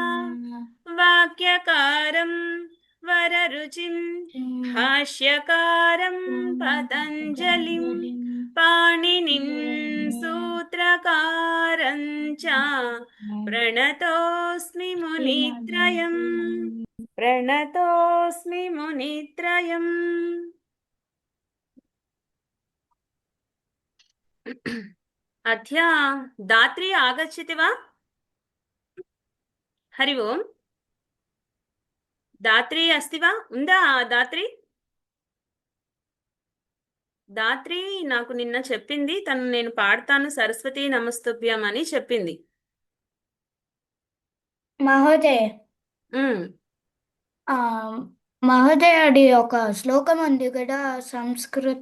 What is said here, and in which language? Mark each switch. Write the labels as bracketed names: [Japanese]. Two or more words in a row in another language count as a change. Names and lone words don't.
[Sanskrit] वाक्यकारं वररुचिं भाष्यकारं पतञ्जलिं पाणिनिं सूत्रकारं च प्रणतोऽस्मि मुनित्रयम् प्रणतोऽस्मि मुनित्रयम्। अद्य दात्री आगच्छति वा? हरि ओम्। दात्री अस्ति वा? [Telugu] ఉందా దాత్రి? దాత్రి నాకు నిన్న చెప్పింది, తను నేను పాడతాను [Sanskrit] సరస్వతి నమస్తుభ్యం [Telugu] అని చెప్పింది. [Sanskrit] మహోదయ మహోదయ [Telugu] అది ఒక శ్లోకం ఉంది కదా సంస్కృత